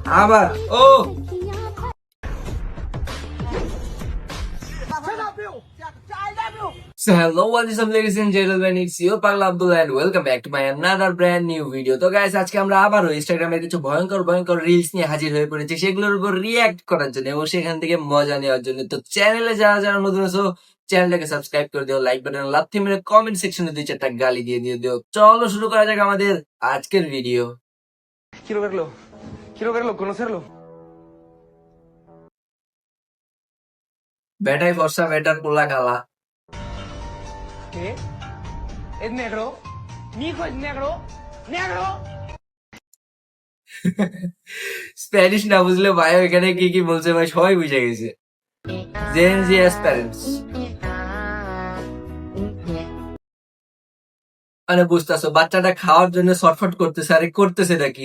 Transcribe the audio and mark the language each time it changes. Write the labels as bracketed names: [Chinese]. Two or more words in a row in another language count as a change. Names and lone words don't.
[Bangla] আবার ও [English] So hello, what is up ladies and gentlemen, it's your Pagla Abdullah and welcome back to my another brand new video. [Bangla] তো guys, আজকে আমরা আবারও ইনস্টাগ্রামে কিছু ভয়ঙ্কর রিলস নিয়ে হাজির হয়ে পড়েছি, সেগুলোর উপর রিঅ্যাক্ট করার জন্য এবং সেখান থেকে মজা নেওয়ার জন্য। তো চ্যানেলে যারা নতুন আছো চ্যানেলটাকে সাবস্ক্রাইব করে দিও, [English] like button [Bangla] লাথি মেরে [English] comment section [Bangla] 2-4টা গালি দিয়ে দিও। চলো শুরু করা যাক আমাদের আজকের ভিডিও। [Spanish] Quiero verlo, conocerlo. [Bangla] বেটাই ফর্সা বেটার পোলা কালা। [Spanish] ¿Qué? ¿Es negro? ¿Mi hijo es negro? ¿Negro? [Bangla] স্প্যানিশ না বুঝলে ভাই এখানে কি কি বলছে ভাই সবাই বুঝে গেছে। [English] Gen Z vs parents [Bangla] মানে বুঝতেছো বাচ্চাটা খাওয়ার জন্য শর্টফট করতেছে, আরে করতেছে নাকি?